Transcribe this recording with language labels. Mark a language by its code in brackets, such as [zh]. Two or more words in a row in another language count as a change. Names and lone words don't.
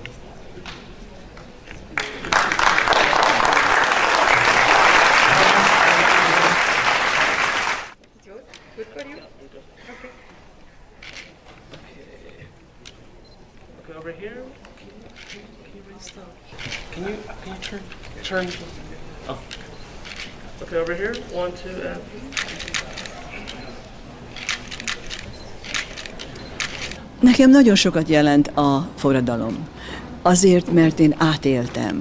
[en] Good for you? Okay. Okay, over here. Can you restart? Can you turn? Oh. Okay, over here. 1, 2, and. [hu] Nekem nagyon sokat jelent a forradalom. Azért, mert én átéltem.